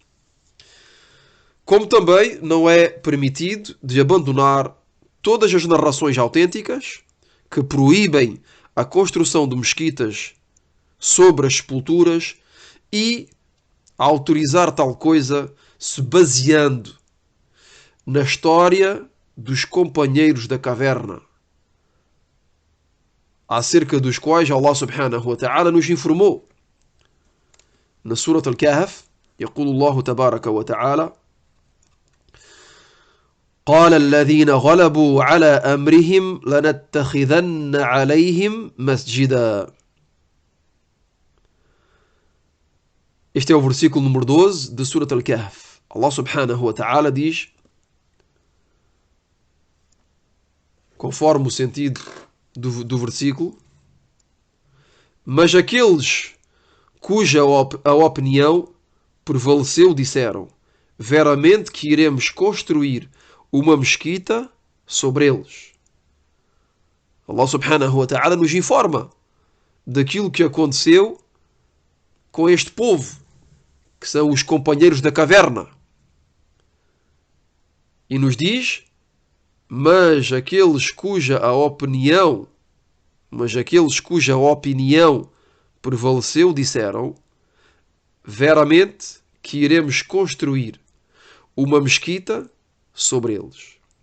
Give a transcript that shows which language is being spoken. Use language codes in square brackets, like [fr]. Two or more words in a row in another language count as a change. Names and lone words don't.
[pt] Como também não é permitido de abandonar todas as narrações autênticas que proíbem a construção de mesquitas sobre as sepulturas e autorizar tal coisa se baseando na história dos companheiros da caverna, acerca dos quais [ar] الله سبحانه وتعالى [pt] nos informou. [ar] Na Surat Al-Kahf, يقول الله تبارك وتعالى: قال الذين غلبوا على أمرهم لنتخذن عليهم مسجدا. [pt] Este é o versículo número 12 de Surat Al-Kahf. [ar] الله سبحانه وتعالى [pt] diz, conforme o sentido do versículo: mas aqueles cuja a opinião prevaleceu disseram, veramente que iremos construir uma mesquita sobre eles. [ar] الله سبحانه وتعالى [pt] nos informa daquilo que aconteceu com este povo, que são os companheiros da caverna, e nos diz: Mas aqueles cuja opinião prevaleceu disseram: veramente que iremos construir uma mesquita sobre eles.